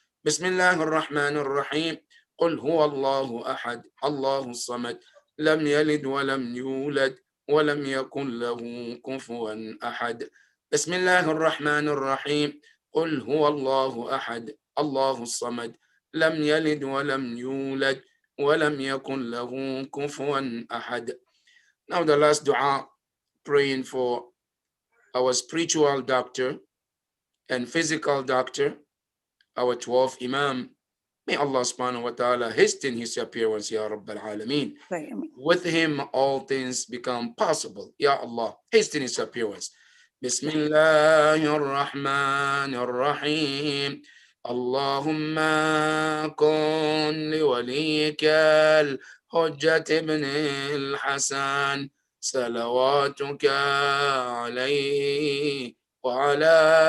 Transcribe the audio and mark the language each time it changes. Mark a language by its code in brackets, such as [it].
[ar] بسم الله الرحمن الرحيم. قل هو الله أحد الله الصمد لم يلد ولم يولد ولم يكن له كفوا أحد. بسم الله الرحمن الرحيم. قل هو الله أحد الله الصمد لم يلد ولم يولد ولم يكن له كفوا أحد. [en] Now the last dua, praying for our spiritual doctor and physical doctor, our 12th Imam. May Allah subhanahu wa ta'ala hasten his appearance, Ya Rabbal Alameen. With him all things become possible. Ya Allah, hasten his appearance. [ar] Bismillahir Rahmanir Rahim. اللهم كن لوليك الحجة ابن الحسن صلواتك عليه وعلى